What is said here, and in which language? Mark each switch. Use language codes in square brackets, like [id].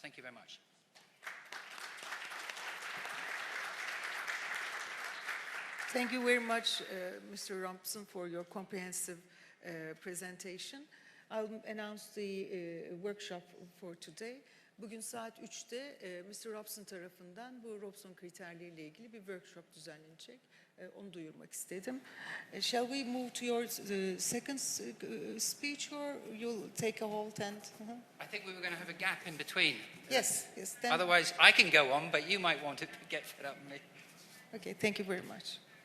[en] Thank you very much. Thank you very much, Mr. Robson, for your comprehensive presentation. I'll announce the workshop for today. [tr] Bugün saat 3'te Mr. Robson tarafından bu Robson kriterleriyle ilgili bir workshop düzenlenecek. Onu duyurmak istedim. [en] Shall we move to your second speech, or you'll take a halt and... I think we were going to have a gap in between. Yes, yes. Then... Otherwise, I can go on, but you might want to get fed up with me. Okay, thank you very much.